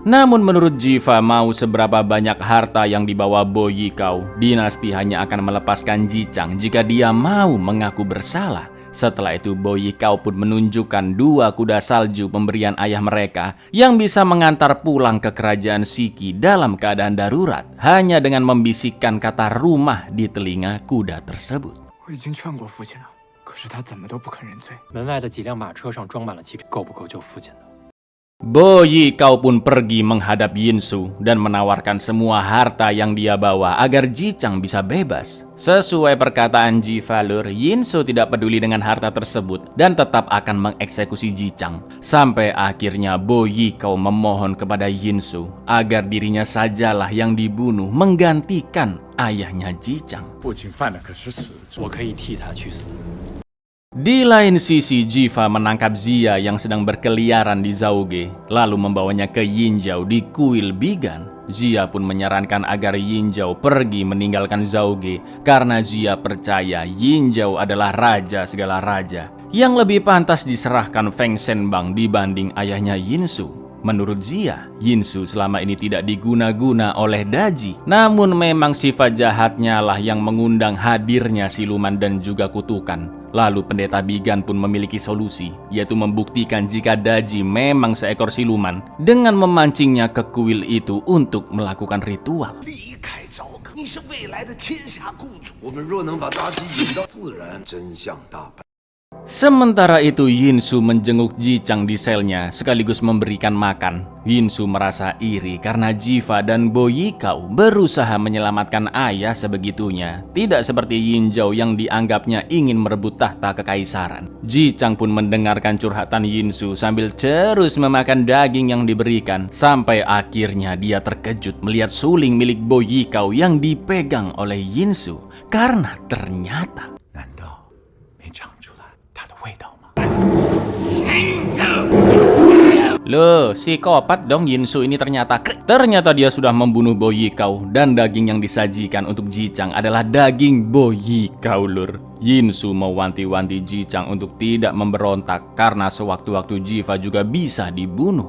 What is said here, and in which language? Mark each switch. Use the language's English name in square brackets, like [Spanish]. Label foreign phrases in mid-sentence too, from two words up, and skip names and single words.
[Indonesian] Namun menurut Jiva mau seberapa banyak harta yang dibawa Bo Yikao, dinasti hanya akan melepaskan Ji Chang jika dia mau mengaku bersalah. Setelah itu Bo Yikao pun menunjukkan 2 kuda salju pemberian ayah mereka yang bisa mengantar pulang ke kerajaan Shiki dalam keadaan darurat hanya dengan membisikkan kata rumah di telinga kuda tersebut. [Chinese] 我已经劝过父亲了，可是他怎么都不肯认罪。门外的几辆马车上装满了骑兵，够不够救父亲的？ [Indonesian] Bo Yikao pun pergi menghadap Yin Zhao dan menawarkan semua harta yang dia bawa agar Ji Chang bisa bebas. Sesuai perkataan Ji Valor, Yin Zhao tidak peduli dengan harta tersebut dan tetap akan mengeksekusi Ji Chang. Sampai akhirnya Bo Yikao memohon kepada Yin Zhao agar dirinya sajalah yang dibunuh menggantikan ayahnya Ji Chang. [Chinese] 父亲犯的可是死罪。我可以替他去死。 [Indonesian] Di lain sisi, Jiva menangkap Zia yang sedang berkeliaran di Zhaoge, lalu membawanya ke Yin Zhao di kuil Bigan. Zia pun menyarankan agar Yin Zhao pergi meninggalkan Zhaoge karena Zia percaya Yin Zhao adalah raja segala raja yang lebih pantas diserahkan Feng Shenbang dibanding ayahnya Yin Zhao. Menurut Zia, Yin Zhao selama ini tidak diguna-guna oleh Daji. Namun memang sifat jahatnya lah yang mengundang hadirnya siluman dan juga kutukan. Lalu pendeta Bigan pun memiliki solusi, yaitu membuktikan jika Daji memang seekor siluman dengan memancingnya ke kuil itu untuk melakukan ritual. [Chinese] 离开朝歌，你是未来的天下共主。我们若能把妲己引到，自然真相大白。 [Indonesian] Sementara itu Yin Zhao menjenguk Ji Chang di selnya sekaligus memberikan makan. Yin Zhao merasa iri karena Jiva dan Bo Yikao berusaha menyelamatkan ayah sebegitunya. Tidak seperti Yin Zhao yang dianggapnya ingin merebut tahta kekaisaran. Ji Chang pun mendengarkan curhatan Yin Zhao sambil terus memakan daging yang diberikan. Sampai akhirnya dia terkejut melihat suling milik Bo Yikao yang dipegang oleh Yin Zhao. Karena ternyata [Chinese] 难道没尝出来它的味道吗？ [Indonesian] Loh, psikopat dong Yin Zhao ini ternyata. Ternyata dia sudah membunuh Bo Yikao dan daging yang disajikan untuk Ji Chang adalah daging Bo Yikao lur. Yin Zhao mewanti-wanti Ji Chang untuk tidak memberontak karena sewaktu-waktu Jiva juga bisa dibunuh.